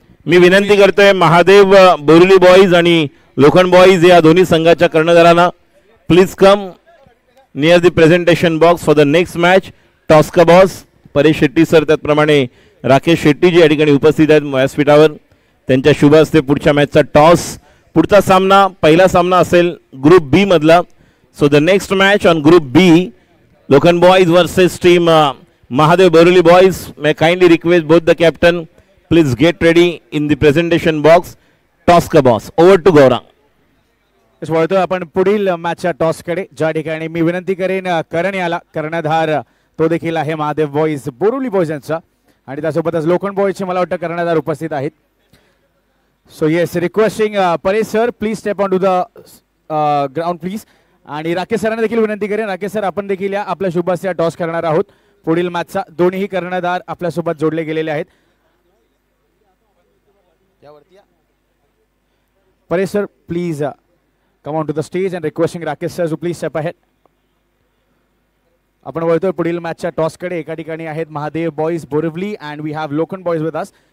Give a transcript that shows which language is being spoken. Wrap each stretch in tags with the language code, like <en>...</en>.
<mr>मी विनंती करतोय महादेव बोरिवली बॉईज आणि लोखंड बॉईज या दोन्ही संघाच्या कर्णधारांना,</mr> <en>Please come near the presentation box for the next match.</en> <mr>Toss का बॉस परेश शेट्टी सर, त्याचप्रमाणे राकेश शेट्टी जी या ठिकाणी उपस्थित आहेत व्यासपीठावर, त्यांच्या शुभ हस्ते पुढच्या मॅचचा टॉस. पुढचा सामना, पहिला सामना असेल ग्रुप बी मधला.</mr> <en>So the next match on group B, Lokhand boys versus team Mahadev Borivali boys. May kindly request both the captain, please get ready in the presentation box. Toss का boss. Over to Gaurang.</en> <mr>वळतोय आपण पुढील मॅचच्या टॉसकडे, ज्या ठिकाणी मी विनंती करेन करण याला, कर्णधार तो देखील आहे महादेव बॉईज बोरिवली बॉईज यांचा आणि त्यासोबतच लोखंड बॉईजचे मला वाटतं कर्णधार उपस्थित आहेत.</mr> <en>So yes, requesting Paresh sir please step on to the ground please.</en> <mr>आणि राकेश सरांना देखील विनंती करेन, राकेश सर आपण देखील या आपल्या शुभ हस्ते टॉस करणार आहोत पुढील मॅचचा. दोन्ही कर्णधार आपल्यासोबत जोडले गेलेले आहेत. Paresh sir please</mr> <en>come on to the stage and requesting Rakesh sir to please step ahead.</en> <mr>आपण वळतोय पुढील मॅचच्या टॉसकडे. एका ठिकाणी आहेत Mahadev boys Borivali</mr> <en>And we have Lokhand boys with us.</en>